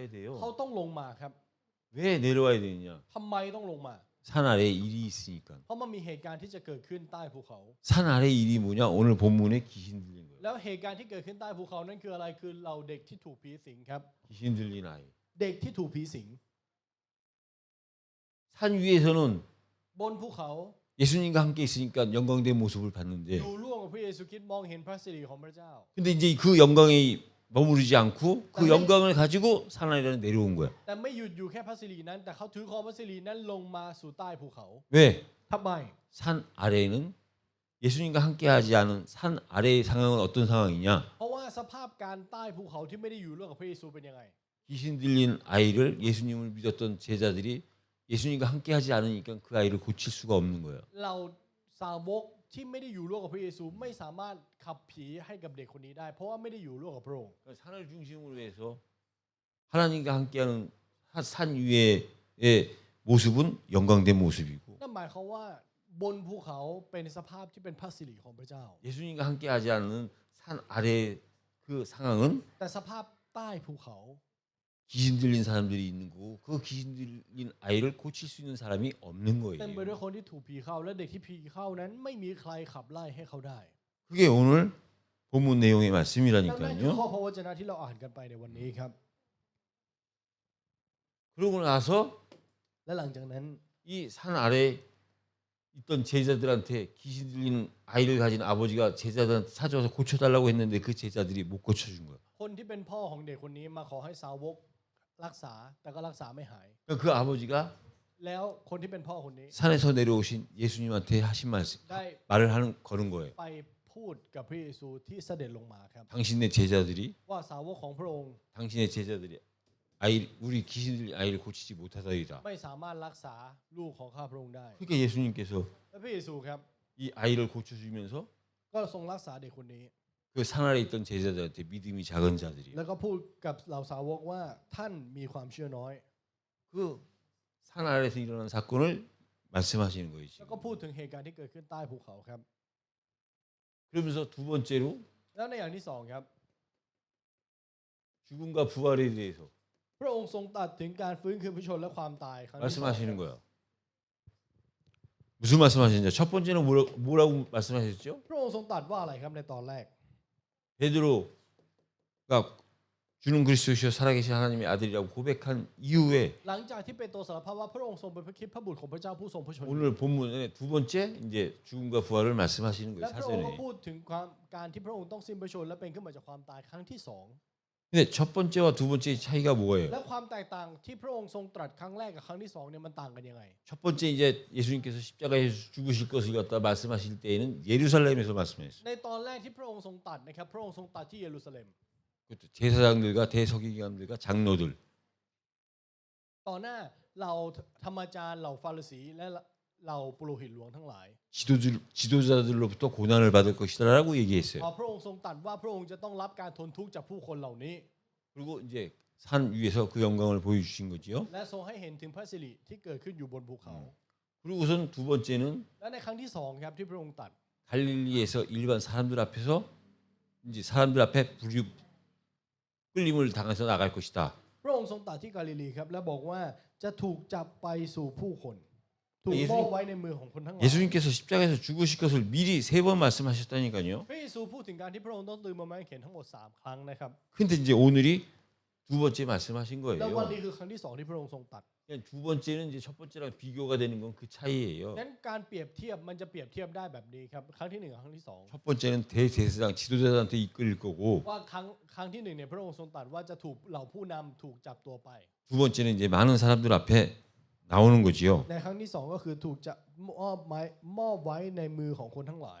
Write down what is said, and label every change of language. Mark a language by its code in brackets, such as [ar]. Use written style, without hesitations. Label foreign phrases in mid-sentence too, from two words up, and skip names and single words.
[th] เขา [ko] 돼요. [th] ต้องลงมาครับ [ko] 왜 내려와야 되느냐? [th] ทำไมต้องลงมา [ko] 산 아래에 일이 있으니까. [th] เพราะมันมีเหตุการณ์ที่จะเกิดขึ้นใต้ภูเขา [ko] 산 아래 일이 뭐냐? 오늘 본문에 귀신 들린 거예요. [th] แล้วเหตุการณ์ที่เกิดขึ้นใต้ภูเขานั้นคืออะไรคือเราเด็กที่ถูกผีสิงครับ [ko] 귀신 들린 아이. [th] เด็กที่ถูกผีสิง [ko] 산 위에서는 [th] บนภูเขา [ko] 예수님과 함께 있으니까 영광된 모습을 [th] อ [ko] 봤는데 [th] ยู่ร่วมกับพระเยซูคริสต์มองเห็นพระสิริของพระเจ้า [ko] 근데 이제 그 영광이 머무르지 않고 그 영광을 가지고 산 아래로 내려온 거야. [th] แต่ไม่หยุดอยู่แค่พระสิรินั้น แต่เขาถือครองพระสิรินั้นลงมาสู่ใต้ภูเขา [ko] 왜? [th] ทำไม [ko] 산 아래에는 예수님과 함께하지 않은 산 아래의 상황은 어떤 상황이냐? [th] เพราะว่าสภาพการใต้ภูเขาที่ไม่ได้อยู่ร่วมกับพระเยซูเป็นยังไง [ko] 귀신 들린 아이를 예수님을 믿었던 제자들이 예수님과 함께하지 않으니까 그 아이를 고칠 수가 없는 거예요. [th] เราสาวกที่ไม่ได้อยู่ร่วมกับพระเยซูไม่สามารถขับผีให้กับเด็กคนนี้ได้ เพราะว่าไม่ได้อยู่ร่วมกับพระองค์ [ko] 산을 중심으로 해서 하나님과 함께하는 산 위의 모습은 영광된 모습이고 [th] นั่นหมายความว่าบนภูเขาเป็นสภาพที่เป็นพระสิริของพระเจ้า [ko] 예수님과 함께하지 않는 산 아래 그 상황은 [th] แต่สภาพใต้ภูเขา [ko] 귀신 들린 사람들이 있는 거고 그 귀신 들린 아이를 고칠 수 있는 사람이 없는 [th] เต็มไปด้วย [ko] 거예요. [th] คนที่ถูกผีเข้าและเด็กที่ผีเข้านั้นไม่มีใครขับไล่ให้เขาได้ [ko] 그게 오늘 본문 내용의 [th] ดังนั้นคือข้อ [ko] 말씀이라니까요. [th] พระวจนะที่เราอ่านกันไปในวันนี้ครับ [ko] 그러고 나서 [th] และหลังจากนั้น [ko] 이 산 아래 있던 제자들한테 귀신 들린 아이를 가진 아버지가 제자들한테 찾아와서 고쳐달라고 했는데 그 제자들이 못 고쳐준 거예요. [th] คนที่เป็นพ่อของเด็กคนนี้มาขอให้สาวกรักษาแต่ก็รักษาไม่หาย [ko] 그 아버지가 [th] แล้วคนที่เป็นพ่อคนนี้ [ko] 산에서 내려오신 예수님한테 하신 말씀, [th] ได้ [ko] 말을 거는 거예요. [th] ไปพูดกับพระเยซูที่เสด็จลงมาครับ [ko] 당신의 제자들이 [th] ว่าสาวกของพระองค์ [ko] 당신의 제자들이 우리 귀신 들린 아이를 고치지 못하다이다. [th] ไม่สามารถรักษาลูกของข้าพระองค์ได้ [ko] 그러니까 예수님께서 [th] และพระเยซูครับ [ko] 이 아이를 고쳐주면서 [th] ก็ทรงรักษาเด็กคนนี้ [ko] 그 산 아래 있던 제자들한테 믿음이 작은 자들이요. [th] แล้วก็พูดกับเหล่าสาวกว่าท่านมีความเชื่อน้อย [ko] 그 산 아래에서 일어난 사건을 말씀하시는 거예요. [th] แล้ว [ko] 지금. [th] ก็พูดถึงเหตุการณ์ที่เกิดขึ้นใต้ภูเขาครับ [ko] 그러면서 두 번째로 [th] แล้วในอย่างที่สองครับ [ko] 죽음과 부활에 대해서 [th] พระองค์ทรงตรัสถึงการฟื้นคืนพระชนม์และความตายครั้งที่สอง [ko] 말씀하시는 거예요. 무슨 말씀하시는지 첫 번째는 뭐라고 말씀하셨죠? [th] พระองค์ทรงตรัสว่าอะไรครับในตอนแรก [ko] 베드로가 주는 그리스도시요 살아계신 하나님의 아들이라고 고백한 이후에 [th] หลังจากที่เปโตรสารภาพว่าพระองค์ทรงเป็นพระคริสต์พระบุตรของพระเจ้าผู้ทรงพระชนม์ [ko] 오늘 본문에 두 번째 이제 죽음과 부활을 말씀하시는 [th] และ [ko] 거예요. [th] พระองค์ก็ [ko] 사전에. [th] พูดถึงการที่พระองค์ต้องสิ้นพระชนม์และเป็นขึ้นมาจากความตายครั้งที่สอง [ko] 근데 첫 번째와 두 번째의 차이가 [th] และ [ko] 뭐예요? [th] ความแตกต่างที่พระองค์ทรงตรัสครั้งแรกกับครั้งที่สองเนี่ยมันต่างกันยังไง [ko] 첫 번째 이제 예수님께서 십자가에서 죽으실 것을 갖다 말씀하실 때에는 예루살렘에서 말씀했어요. [th] ในตอนแรกที่พระองค์ทรงตรัสนะครับพระองค์ทรงตรัสที่เยรูซาเล็ม [ko] 그것도 제사장들과 대서기관들과 장로들 [th] ต่อหน้าเหล่าธรรมจารย์เหล่าฟาริสีและเหล่าปุโรหิตหลวงทั้งหลาย [ko] 지도자들로부터 고난을 받을 것이다라고 얘기했어요. [th] พระองค์ทรงตรัสว่าพระองค์จะต้องรับการทนทุกข์จากผู้คนเหล่านี้ [ko] 그리고 이제 산 위에서 그 영광을 보여주신 거지요. [th] และทรงให้เห็นถึงพระสิริที่เกิดขึ้นอยู่บนภูเขา [ko] 그리고선 두 번째는 [th] และในครั้งที่สองครับที่พระองค์ตรัส [ko] 갈릴리에서 일반 사람들 앞에서 이제 사람들 앞에 끌림을 당해서 나갈 것이다. [th] พระองค์ทรงตรัสที่กาลิลีครับและบอกว่าจะถูกจับไปสู่ผู้คนถูก [ko] 예수님 [th] มอบไว้ในมือของคนทั้งหลาย [ko] 예수님께서 십자가에서 죽으실 것을 미리 3번 말씀하셨다니까요. [th] พระเยซูพูดถึงการที่พระองค์ต้องตื่นมาไม้เข็นทั้งหมด3ครั้งนะครับ [ko] 근데 이제 오늘이 두 번째 말씀하신 [th] แล้ววัน [ko] 거예요. [th] นี้คือครั้งที่สองที่พระองค์ทรงตรัส [ko] 그냥 두 번째는 이제 첫 번째랑 비교가 되는 건 그 차이예요. [th] นั้นการเปรียบเทียบมันจะเปรียบเทียบได้แบบนี้ครับครั้งที่หนึ่งกับครั้งที่สอง [ko] 첫 번째는 대제사장 지도자들한테 이끌릴 거고 [th] ว่าครั้งที่หนึ่งเนี่ยพระองค์ทรงตรัสว่าจะถูกเหล่าผู้นำถูกจับตัวไป [ko] 두 번째는 이제 많은 사람들 앞에 나오는 거지요. [th] ในครั้งที่สองก็คือถูกจะมอบไว้ในมือของคนทั้งหลาย